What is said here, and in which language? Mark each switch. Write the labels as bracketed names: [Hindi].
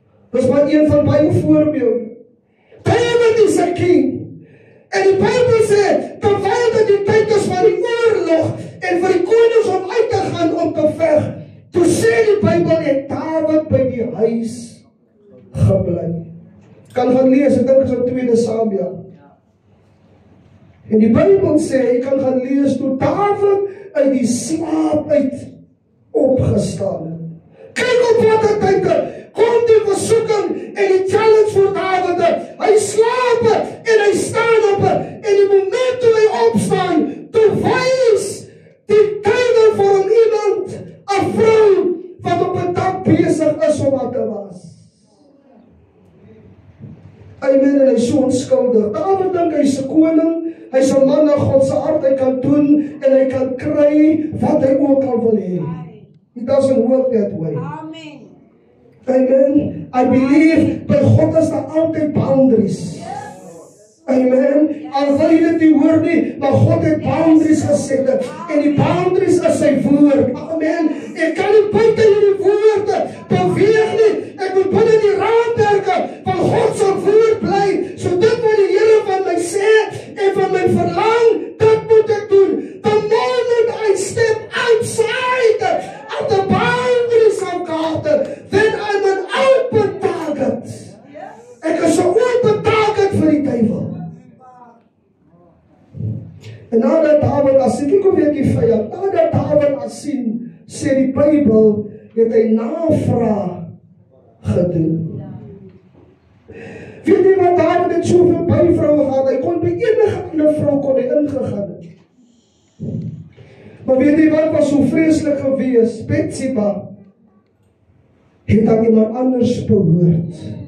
[Afrikaans] Dit is maar een van baie voorbeelde. David is 'n king. En die Bybel sê, terwyl dit die tyd is van die oorlog en vir die konings om uit te gaan om te veg, toe sê die Bybel, het Dawid by die huis gebly. Kan gaan lees, ek dink is op 2 Samuel. En die Bybel sê, jy kan gaan lees, toe Dawid uit die slaap uit opgestaan het. Kyk op wat het tyd, kom die versoeking en die challenge vir Dawid. Hy slaap en hy staan op, en die moment toe hy opstaan, toe wys die duiwel vir hom iemand, 'n vrou, wat op 'n dak besig is om wat te was. Amen, en hy is so onskuldig. Dawid dink hy is 'n koning, hy is 'n man na God se hart, hy kan doen, en hy kan kry wat hy ook al wil hê. [English] It doesn't work that way. [Afrikaans] Amen. Amen. [English] I believe [Afrikaans] by God is daar altyd boundaries. Amen. Al wil jy dit nie hoor nie, maar God het boundaries geset. En die boundaries is sy woord. Amen. Ek kan nie buite hierdie woorde beweeg nie. Ek moet binne die raamwerke van God se woord bly. So dit wat die Here van my sê en van my verlang, dit moet ek doen. [English] The moment I step outside of the boundaries of God, then I'm an open target. [Afrikaans] Ek is 'n [English] open target [Afrikaans] vir die duiwel. En nadat Dawid as ek kom weer die vyand, nadat Dawid as sien, sê die Bybel, het hy navraag gedoen. Weet jy wat, Dawid het soveel byvroue gehad, hy kon by enige ander vrou kon hy ingegaan het. Maar weet jy wat was so vreeslik gewees? Bathsheba het aan iemand anders behoort.